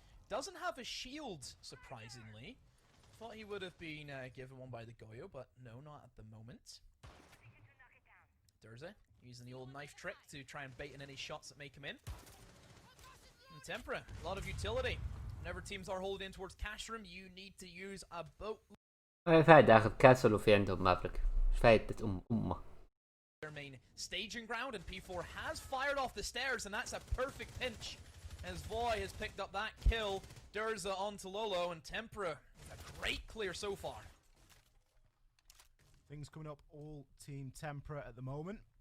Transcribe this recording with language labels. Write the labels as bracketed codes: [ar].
[en] Doesn't have a shield, surprisingly. Thought he would have been given one by the Goyo, but no, not at the moment. Durza using the old knife trick to try and bait in any shots that may come in. And Tempra, a lot of utility. Whenever teams are holding in towards cash room, you need to use a boat. [ar] ما في فايدة اخذ كاسل وفي عندهم مافريك. ايش فايدة امه؟ [en] Their main staging ground, and P4 has fired off the stairs, and that's a perfect pinch as Voy has picked up that kill. Durza onto Lolo, and Tempra, a great clear so far. Things coming up all Team Tempra at the moment.